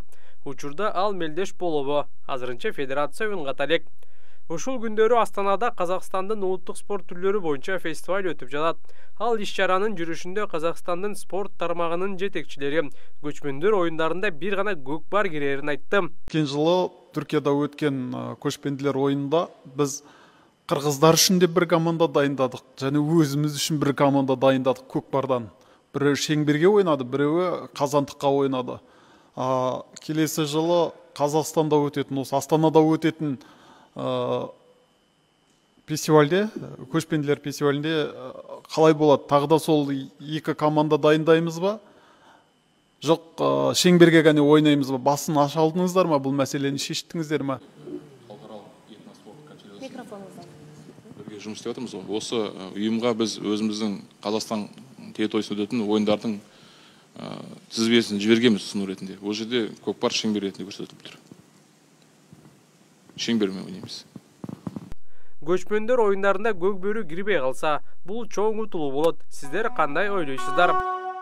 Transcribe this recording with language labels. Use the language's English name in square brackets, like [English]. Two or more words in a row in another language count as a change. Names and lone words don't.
[Kyrgyz] Учурда ал мелдеш болобу? Азырынча федерация уюнгат элек. Ушул күндөрү Астанада Казакстандын улуттук спорт түрлөрү боюнча фестиваль өтүп жатат. Ал иш-чаранын жүрүшүндө Казакстандын спорт тармагынын жетекчилери көчмөндөр оюндарында бир гана көкбар кирерин айтты. Өткен жылы Түркияда өткен көчмөндөр оюнунда биз кыргыздар үчүн де бир команда дайындадык, жана өзүбүз үчүн бир команда дайындадык көкбардан. Бирөө Шеңберге ойнады, бирөө Казандыкка ойнады. [Kazakh] Келесі жылы Казакстанда өтетін, осы Астанада өтетін фестивальде, көшпенділер фестивалінде қалай болады? Тағы да сол 2 команда дайындаймыз ба? Жоқ, Шеңберге ғана ойнаймыз ба? Басын аша алдыңыздар ма? Бұл мәселені шештіңіздер ма? Бірге жұмыс істеп жатырмыз. Осы ұйымға біз өзіміздің Қазақстан территориясында өтетін ойындардың тізбесін жібергенбіз ұсыну ретінде. Ол жерде көкпар шеңбер ретінде көрсетіліп тұр. Шеңбермен ойнаймыз. [Kyrgyz] Көчмөндөр оюндарында көкбөрү кирбей калса, бул чоң утулуу болот. Сиздер кандай ойлойсуздар?